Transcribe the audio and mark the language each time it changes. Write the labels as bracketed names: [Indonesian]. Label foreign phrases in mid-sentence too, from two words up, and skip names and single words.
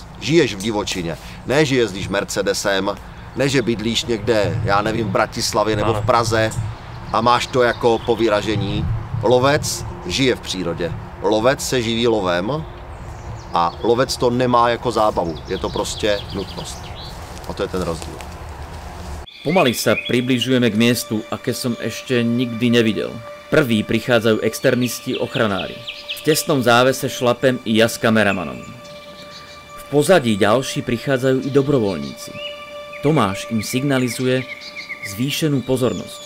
[Czech] Žiješ v divočině, ne že jezdíš Mercedesem, ne že bydlíš někde, já nevím, v Bratislavě nebo v Praze a máš to jako po vyražení. Lovec žije v přírodě. Lovec se živí lovem a lovec to nemá jako zábavu. Je to prostě nutnost. A to je ten rozdíl. [Slovak] Pomaly sa približujeme k miestu, aké som ešte nikdy nevidel. Prví prichádzajú externisti ochranári. V tesnom závese šlapem i ja s kameramanom. V pozadí ďalší prichádzajú i dobrovoľníci. Tomáš im signalizuje zvýšenú pozornosť.